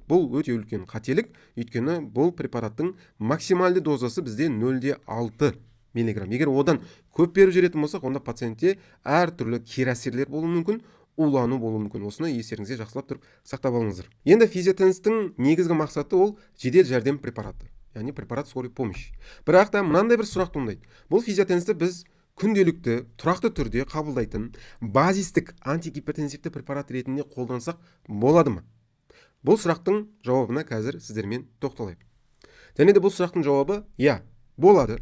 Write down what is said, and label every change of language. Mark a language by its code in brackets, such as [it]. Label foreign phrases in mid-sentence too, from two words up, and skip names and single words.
[kk] Бұл өте үлкен қателік, өйткені бұл препараттың максималды дозасы бізде 0,6 мг. Егер одан көп беріп жүретін болсақ, онда пациентте әртүрлі кері әсерлер болуы мүмкін, улану болуы мүмкін. Осыны естеріңізге жақсылап тұрып сақтап алыңыздар. Енді физиотенстің негізгі мақсаты ол жедел жәрдем препараты, яғни [ru] препарат скорой помощи. [kk] Бірақ та мынандай бір сұрақ туындайды. Бұл физиотенсті біз күнделікті, тұрақты түрде қабылдайтын базистік антигипертензивті препарат ретінде қолдансақ болады ма? Бұл сұрақтың жауабына қазір сіздермен тоқталайық. Және де бұл сұрақтың жауабы болады.